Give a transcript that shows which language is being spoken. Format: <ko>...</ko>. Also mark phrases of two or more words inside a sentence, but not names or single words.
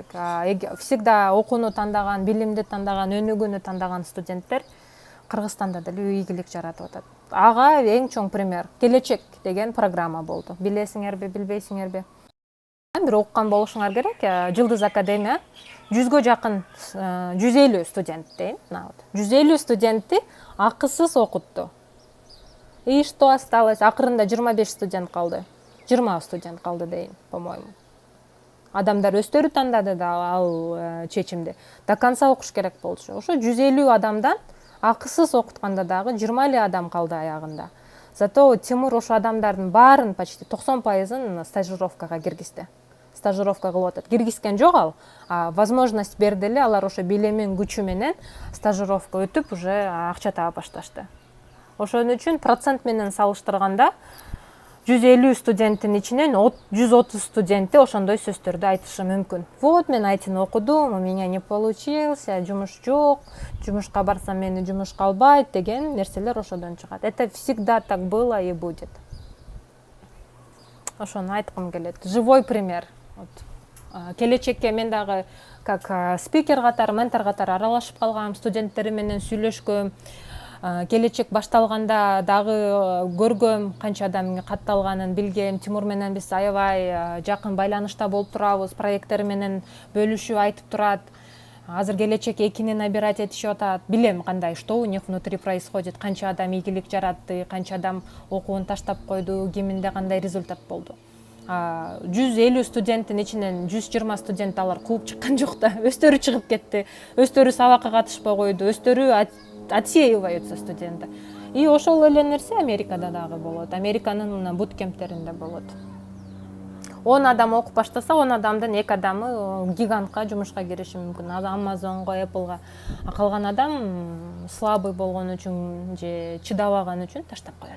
<ky>Всегда окууну тандаган, билимди тандаган, өнүгүүнү тандаган студенттер Кыргызстанда деле ийгилик жаратып атат. Ага эң чоң пример Келечек деген программа болду. Билесиңерби, билбейсиңерби? Бир окуган болушуңар керек. Жылдыз академия 100гө жакын 150 студент дейин. 150 студентти акысыз окутту.</ky> <ru>И что осталось?</ru> <ky>Акырында 25 студент калды. 20 студент калды дейин, по-моему. Адамдар өздөрү тандады да ал чечимди. До конца окуш керек болчу. Ошо 150 адамдан акысыз окутканда дагы 20 эле адам калды аягында. Зато Тимур ошо адамдардын баарын почти 90%-ын стажировкага киргизди. Стажировка кылып атат. Киргизген жок ал, возможность берди эле, алар ошо билимин күчү менен стажировка өтүп уже акча таба башташты. Ошон үчүн процент менен салыштырганда 150 студенттин ичинен 130 студенти ошондой сөздөрдү айтышы мүмкүн. Вот мен айтыны окудум,</ky> <ru>у меня не получился,</ru> <ky>жумуш жок, жумушка барсам мени жумушка албайт деген нерселер ошодон чыгат.</ky> <ru>Это всегда так было и будет.</ru> <ky>Ошону айткым келет.</ky> <ru>Живой пример.</ru> <ky>Келечекке мен дагы</ky> <ru>как спикер</ru> <ky>катары, ментор катары аралашып калгам, студенттери менен сүйлөшкөм. Келечек башталганда дагы көргөм, канча адам катталганын билгем. Тимур менен биз аябай жакын байланышта болуп турабыз, проекттери менен бөлүшүп айтып турат. Азыр Келечек 2-ни набирать этишип атат. Билем кандай,</ky> <ru>что у них внутри происходит,</ru> <ky>канча адам ийгилик жаратты, канча адам окуун таштап койду, киминде кандай результат болду. 150 студенттин ичинен 120 студент алар кууп чыккан жок да. Өздөрү чыгып кетти, өздөрү сабакка катышпай койду, өздөрү</ky> <ru>отсеиваются студенты.</ru> <ky>И ошол эле нерсе Америкада дагы болот. Американын буткемптеринде болот. 10 адам окуп баштаса, 10 адамдын 2 адамы гигантка жумушка кириши мүмкүн. Amazonго, Appleга. Калган адам слабый болгон үчүн же чыдабаган үчүн таштап коет.</ky>